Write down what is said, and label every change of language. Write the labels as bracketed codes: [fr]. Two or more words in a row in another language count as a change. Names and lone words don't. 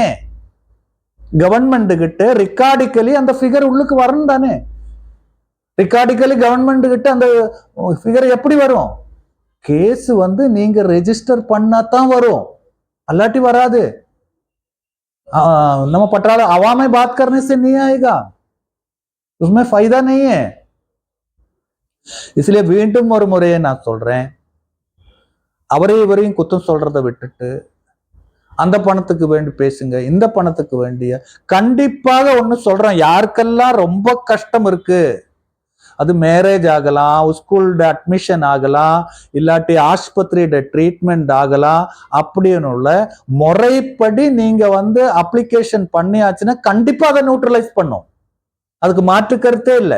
[ta] கவர்மெண்ட் கிட்ட ரிகார்டிக்கலி அந்த ஃபிகர் உள்ளுக்கு வரணும் தானே. ரிகார்டிக்கலி கவர்மெண்ட் கிட்ட அந்த ஃபிகர் எப்படி வரும்? கேஸ் வந்து நீங்க ரெஜிஸ்டர் பண்ணாதான் வரும், அல்லாட்டி வராது. [hi] நம்ம पटाला हवा में बात करने से नहीं आएगा, उसमें फायदा नहीं है. [ta] इसलिए மீண்டும் ஒரு முறையை நான் சொல்றேன், அவரே இவரையும் குத்தம் சொல்றதை விட்டுட்டு அந்த பணத்துக்கு வேண்டி பேசுங்க, இந்த பணத்துக்கு வேண்டிய கண்டிப்பாக ஒண்ணு சொல்றேன், யாருக்கெல்லாம் ரொம்ப கஷ்டம் இருக்கு, அது மேரேஜ் ஆகலாம், [en] school admission [ta] ஆகலாம், இல்லாட்டி ஆஸ்பத்திரியோட ட்ரீட்மெண்ட் ஆகலாம், அப்படின்னு உள்ள முறைப்படி நீங்க வந்து அப்ளிகேஷன் பண்ணியாச்சுன்னா கண்டிப்பா அதை நியூட்ரலைஸ் பண்ணும், அதுக்கு மாற்று கருத்தே இல்லை.